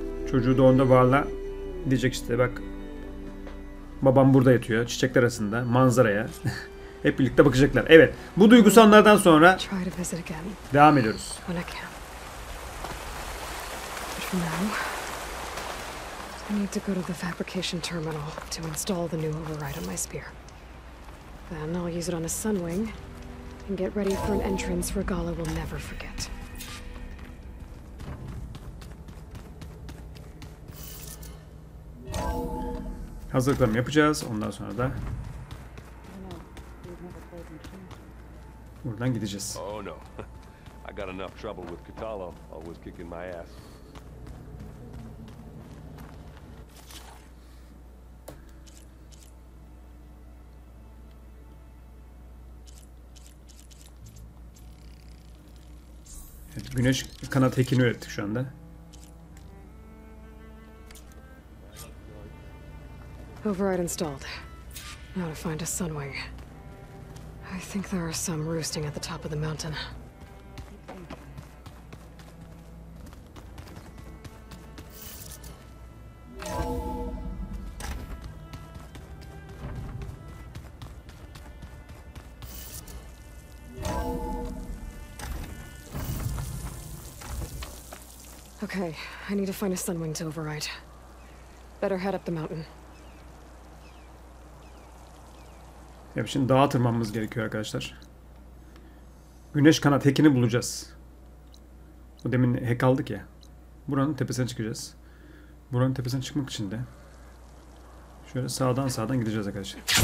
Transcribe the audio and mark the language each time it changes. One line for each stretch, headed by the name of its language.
Turkish: çocuğu doğduğunda Varla diyecek işte bak babam burada yatıyor çiçekler arasında manzaraya. Hep birlikte bakacaklar. Evet. Bu duygusallardan sonra
English: Try to visit again
Turkish: devam ediyoruz.
English: when I can. But for now, I need to go to the fabrication terminal to install the new override on my spear. Then I'll use it on a sunwing and get ready for an entrance Regala will never forget.
Turkish: Hazırlıklarımı yapacağız. Ondan sonra da buradan gideceğiz.
English: Oh no. I got enough trouble with Katalo, always kicking my ass.
Turkish: Evet, güneş kanat hekini ürettik şu anda.
English: Override installed. Now to find a sunwing. I think there are some roosting at the top of the mountain. Okay, I need to find a sunwing to override. Better head up the mountain.
Turkish: Evet, şimdi dağa tırmanmamız gerekiyor arkadaşlar. Güneş kanat hekini bulacağız. O demin hek aldık ya. Buranın tepesine çıkacağız. Buranın tepesine çıkmak için de şöyle sağdan gideceğiz arkadaşlar.